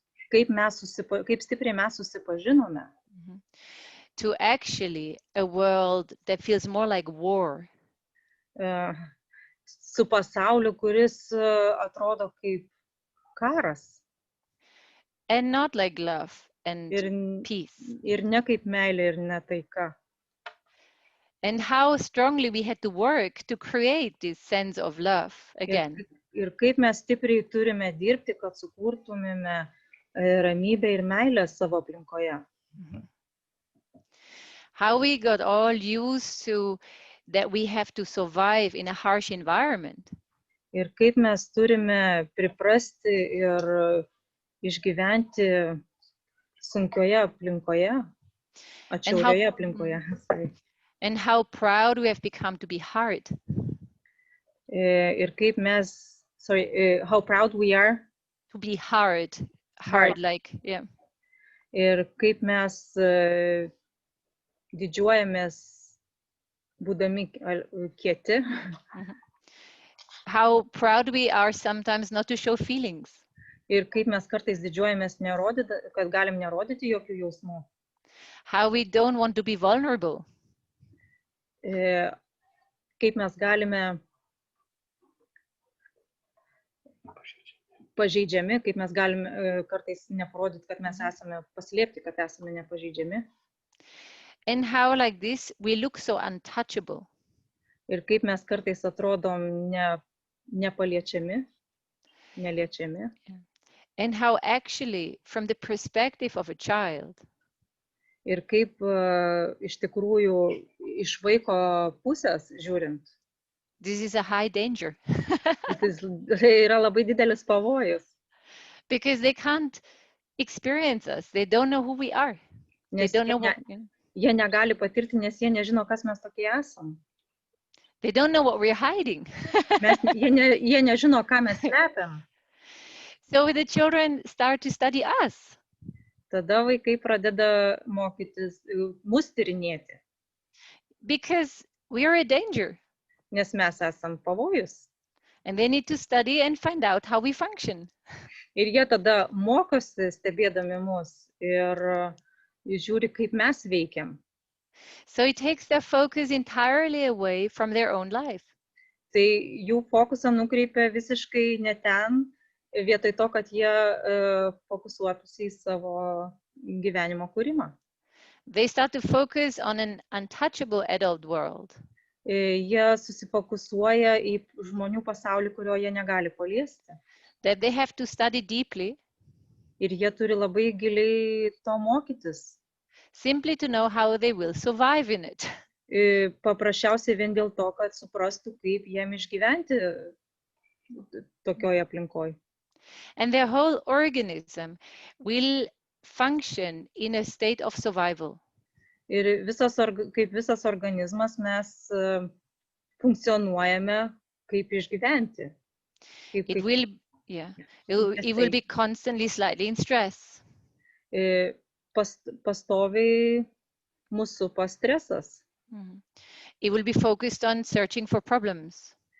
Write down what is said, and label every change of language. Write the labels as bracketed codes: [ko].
[lt] Kaip stipriai mes susipažinome. [en] To actually a world that feels more like war. [lt] Su pasauliu, kuris atrodo kaip karas. [en] And not like love and peace. [lt] Ir ne kaip meilė, ir ne taika. [en] And how strongly we had to work to create this sense of love again. [lt] Ir kaip mes stipriai turime dirbti, kad sukurtumėme ramybę ir meilę savo aplinkoje. [en] How we got all used to that we have to survive in a harsh environment. [lt] Ir kaip mes turime priprasti ir išgyventi sunkioje aplinkoje, atšiaurioje aplinkoje. [en] And how proud we have become to be hard. [lt] Ir kaip mes, [en] how proud we are. To be hard, like, yeah. [lt] Ir kaip mes didžiuojamės būdami kieti. [en] How proud we are sometimes not to show feelings. [lt] Ir kaip mes kartais didžiuojamės, kad galim nerodyti jokių jausmų. [en] How we don't want to be vulnerable. [lt] Kaip mes galime pažeidžiami, kaip mes galime kartais neparodyti, kad mes esame paslėpti, kad esame nepažeidžiami. [en] And how like this we look so untouchable. [lt] Ir kaip mes kartais atrodom nepaliečiami, neliečiami. [en] And how actually from the perspective of a child. [lt] Ir kaip iš tikrųjų iš vaiko pusės žiūrint. [en] This is a high danger. [lt] Tai yra labai didelis pavojus. [en] Because they can't experience us. They don't know who we are. [lt] Nes jie negali patirti, nes jie nežino, kas mes tokie esam. [en] They don't know what we're hiding. [lt] Jie nežino, ką mes slepiam. [en] So the children start to study us. [lt] Tada vaikai pradeda mokytis, mus tyrinėti. [en] Because we are a danger. [lt] Nes mes esam pavojus. [en] And they need to study and find out how we function. [lt] Ir jie tada mokosi stebėdami mus ir žiūri, kaip mes veikiam. [en] So it takes their focus entirely away from their own life. [lt] Tai jų fokusą nukreipia visiškai ne ten, vietoj to, kad jie fokusuotųsi į savo gyvenimo kūrimą. [en] They start to focus on an untouchable adult world. [lt] Jie susifokusuoja į žmonių pasaulį, kurio jie negali paliesti. [en] That they have to study deeply. [lt] Ir jie turi labai giliai to mokytis. [en] Simply to know how they will survive in it. [lt] Paprasčiausiai vien dėl to, kad suprastų, kaip jiem išgyventi tokioje aplinkoje. [en] And their whole organism will function in a state of survival. [lt] Ir kaip visas organizmas mes funkcionuojame kaip išgyventi. [en] It will be constantly slightly in stress. [lt] Pastoviai mūsų stresas. [en] It will be focused on searching for problems.